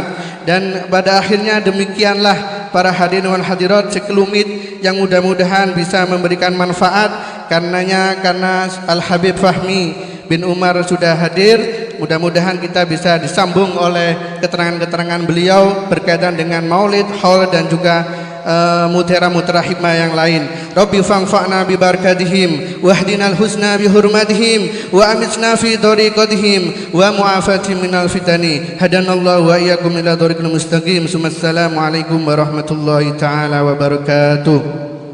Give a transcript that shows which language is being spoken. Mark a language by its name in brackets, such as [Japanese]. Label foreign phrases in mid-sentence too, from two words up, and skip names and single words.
[Indonesian] Dan pada akhirnya demikianlah para [Arabic] الحاضرين والحاضرات [Indonesian] sekelumit yang mudah-mudahan bisa memberikan manfaat. Karena Al-Habib Fahmi bin Umar sudah hadir, mudah-mudahan kita bisa disambung oleh keterangan-keterangan beliau berkaitan dengan maulid, haul, dan juga mutera-mutera hikmah yang lain. [Arabic] ربِّ فانفعنا ببركتهم واهدنا الحسنى بحرمتهم وأمتنا في طريقتهم ومعافاتهم من الفتن. هدانا الله وإياكم إلى الطريق المستقيم. السلام عليكم ورحمة الله تعالى وبركاته.